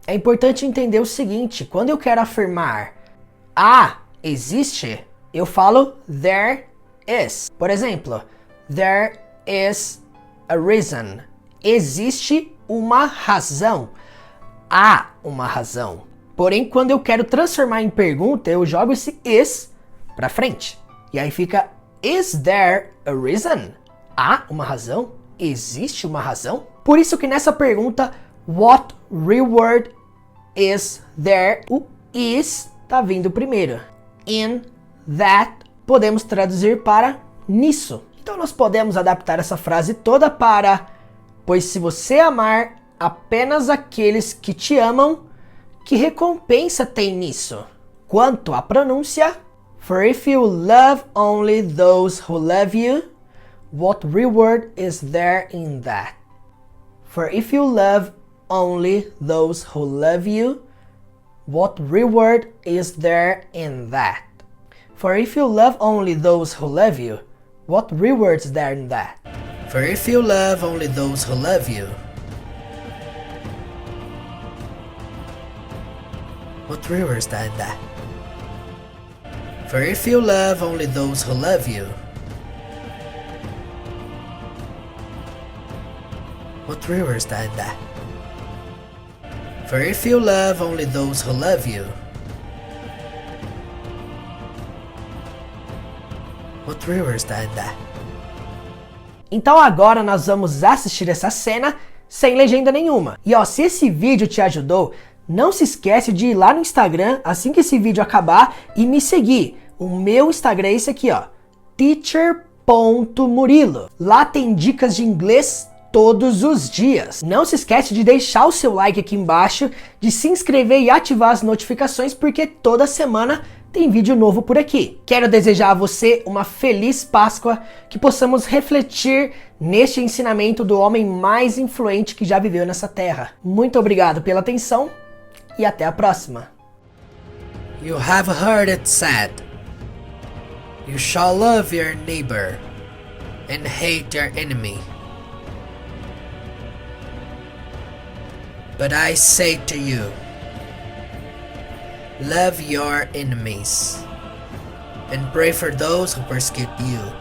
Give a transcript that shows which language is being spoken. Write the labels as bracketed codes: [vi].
[pt] É importante entender o seguinte, quando eu quero afirmar há, existe, eu falo [en] there is. [pt] Por exemplo, [en] there is a reason. [pt] Existe uma razão. Há uma razão. Porém, quando eu quero transformar em pergunta, eu jogo esse is pra frente. E aí fica [en] is there a reason? [pt] Há uma razão? Existe uma razão? Por isso que nessa pergunta, [en] what reward is there? [pt] O is tá vindo primeiro. [en] In that, [pt] podemos traduzir para nisso. Então nós podemos adaptar essa frase toda para pois se você amar apenas aqueles que te amam, que recompensa tem nisso? Quanto à pronúncia, [en] for if you love only those who love you, what reward is there in that? For if you love only those who love you, what reward is there in that? For if you love only those who love you, what reward is there in that? For if you love only those who love you, what reward is there in that? For if you love only those who love you, what reward is there in that? For if you love only those who love you, what reward is there in that? [pt] Então agora nós vamos assistir essa cena sem legenda nenhuma. E ó, se esse vídeo te ajudou, não se esquece de ir lá no Instagram assim que esse vídeo acabar e me seguir. O meu Instagram é esse aqui, ó, teacher.murilo. Lá tem dicas de inglês todos os dias. Não se esquece de deixar o seu like aqui embaixo, de se inscrever e ativar as notificações, porque toda semana tem vídeo novo por aqui. Quero desejar a você uma feliz Páscoa, que possamos refletir neste ensinamento do homem mais influente que já viveu nessa terra. Muito obrigado pela atenção e até a próxima. [en] You have heard it said, you shall love your neighbor and hate your enemy. But I say to you, love your enemies and pray for those who persecute you.